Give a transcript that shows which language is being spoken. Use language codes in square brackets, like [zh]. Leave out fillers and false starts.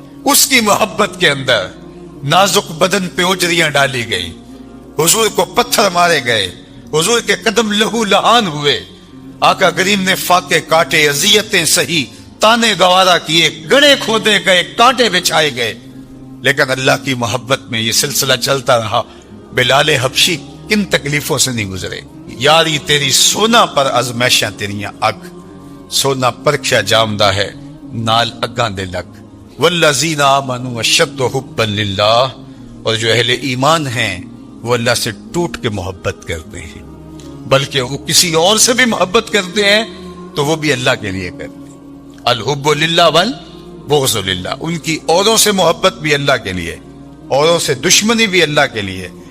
[ur] اس کی محبت کے اندر نازک بدن پہ اجریاں ڈالی گئی، حضور کو پتھر مارے گئے، حضور کے قدم لہو لہان ہوئے، آقا کریم نے فاقے کاٹے، اذیتیں سہی، تانے گوارا کیے، گڑے کھودے گئے، کانٹے بچھائے گئے، لیکن اللہ کی محبت میں یہ سلسلہ چلتا رہا. بلال حبشی کن تکلیفوں سے نہیں گزرے. [pa] یاری تیری سونا پر ازمیشاں تیریاں اگ، سونا پرکھیا جامدہ ہے نال اگاں دے لگ. [ar] والذین آمنوا اشد حبا للہ. [ur] اور جو اہل ایمان ہیں وہ اللہ سے ٹوٹ کے محبت کرتے ہیں، بلکہ وہ کسی اور سے بھی محبت کرتے ہیں تو وہ بھی اللہ کے لیے کرتے ہیں. [ar] الحب للہ والبغض للہ. [ur] ان کی اوروں سے محبت بھی اللہ کے لیے، اوروں سے دشمنی بھی اللہ کے لیے.